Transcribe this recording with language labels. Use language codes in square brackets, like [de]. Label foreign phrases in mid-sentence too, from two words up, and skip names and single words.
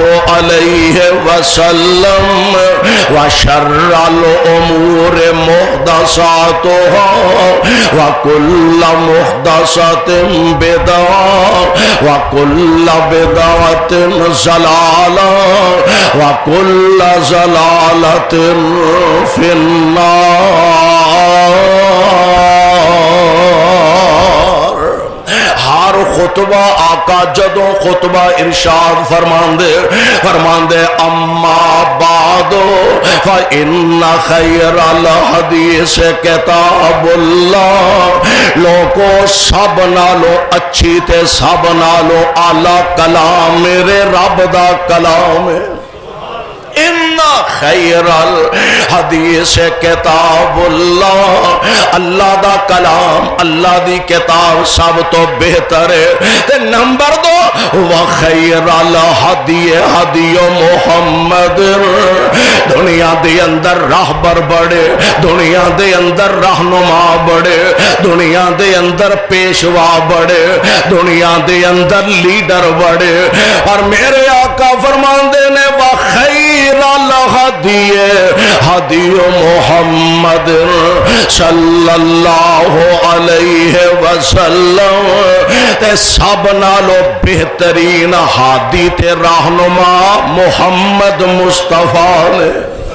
[ar] عليه وسلم و شر الأمور محدثاتها و كل محدثة بدعة و كل بدعة ضلالة و كل ضلالة في النار. [pa] ہر خطبہ آقا جدوں خطبہ ارشاد فرماندے [ar] أما بعد فإن خير الحديث كتاب الله, [pa] لوگو سب نالوں اچھی تے سب نالوں اعلیٰ کلام میرے رب دا کلام ہے. [ar] إن خير الحديث كتاب الله, [pa] اللہ دا کلام اللہ دی کتاب سب تو بہتر ہے. [ar] ते नंबर 2 و خير الهدي هدي محمد, [pa] دنیا دے اندر راہبر وڈے، دنیا دے اندر رہنما وڈے، دنیا دے اندر پیشوا وڈے، دنیا دے اندر لیڈر وڈے، اور میرے آقا فرماتے نے [ar] و خير الهدي هدي محمد صلى الله عليه وسلم, [pa] تے سب نالوں بہترین ہادی تے رہنما محمد مصطفیٰ نے.